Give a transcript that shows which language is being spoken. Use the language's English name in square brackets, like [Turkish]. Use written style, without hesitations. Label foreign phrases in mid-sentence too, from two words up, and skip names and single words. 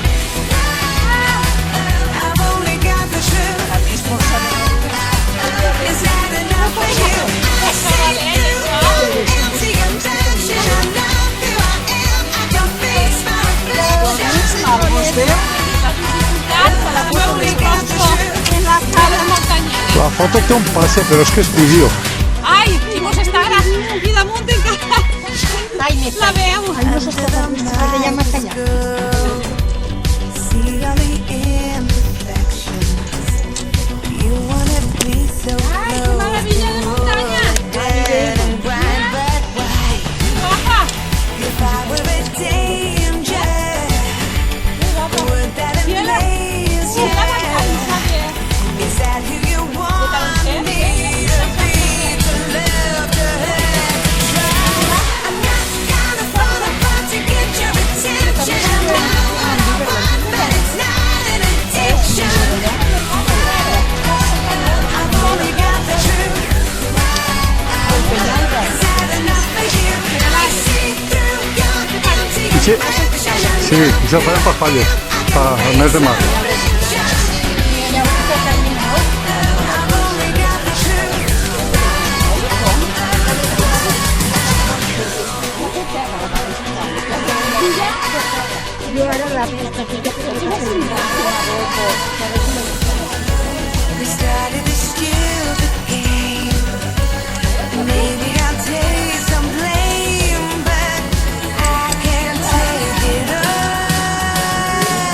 [English] I've only got the truth. Is that enough for you? I see through your empty intention. I know who I am. I can face my reflection. I've only got the truth. [Spanish] En la sala montañera. [Catalan] La foto té un pase, però és que és vídeo. Ai, i mos està agradant aquí damunt encara. Ai, me La veu. [Spanish] Ay, no se está ya más allá. [English] See all the imperfections. You wanna be so [Catalan] Ai, que maravilla de muntanya. [English] dead and blind, but why? Guapa. If I were a danger, would that amaze you? Is that who you want me to be? To love, to hurt, to try? I'm not gonna fall apart to get your attention. I know what I want, but it's not an addiction. I've only got the truth. Is that enough for you? I see through your empty [Catalan] Sí, [English] imperfections. [Catalan] sí, això ho farem per falles, per el mes de març. [English] I've only got the truth. [Spanish] Yo ahora la veo esta [English] We started this stupid game. Maybe I'll take some blame, but I can't take it all.